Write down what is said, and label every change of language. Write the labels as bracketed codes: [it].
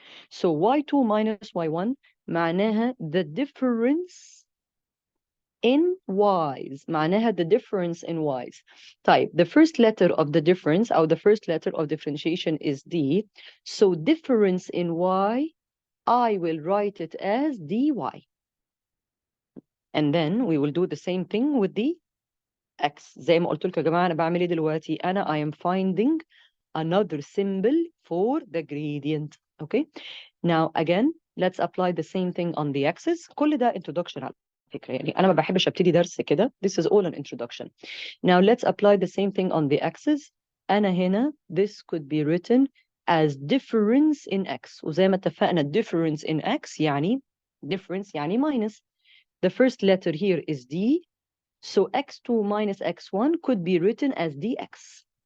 [en] So y2 minus y1 معناها the difference in y's, معناها the difference in y's. طيب, the first letter of the difference or the first letter of differentiation is D. So difference in y, I will write it as dy. And then we will do the same thing with the x. [ar] زي ما قلت لكم يا جماعة أنا بعمل إيه دلوقتي؟ أنا [en] I am finding another symbol for the gradient. Okay. Now again, let's apply the same thing on the x's. [ar] كل ده introduction على فكرة يعني أنا ما بحبش أبتدي درس كده. [en] This is all an introduction. Now let's apply the same thing on the x's. [ar] أنا هنا [en] this could be written as difference in x. [ar] وزي ما اتفقنا [en] difference in x يعني difference يعني minus. The first letter here is D. So x2 minus x1 could be written as dx.